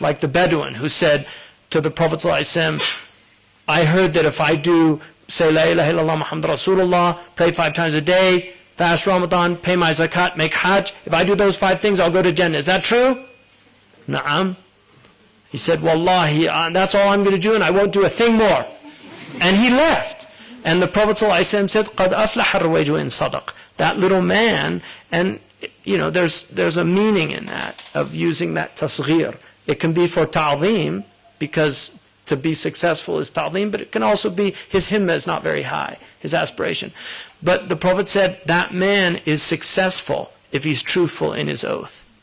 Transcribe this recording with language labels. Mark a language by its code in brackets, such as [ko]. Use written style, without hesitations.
[en] Like the Bedouin who said to the Prophet ﷺ, I heard that if I do say La ilaha illallah Muhammad Rasulullah, pray 5 times a day, fast Ramadan, pay my zakat, make hajj, if I do those 5 things, I'll go to Jannah. Is that true? Na'am. He said, Wallahi, that's all I'm going to do, and I won't do a thing more. And he left. And the Prophet ﷺ said, [ar] قَدْ أَفْلَحَ الرُّوَيْجُ إِن صَدَقَ. [en] That little man, and you know, there's a meaning in that, of using that tasghir. It can be for ta'zeem, because to be successful is ta'zeem, but it can also be his himma is not very high, his aspiration. But the Prophet said that man is successful if he's truthful in his oath.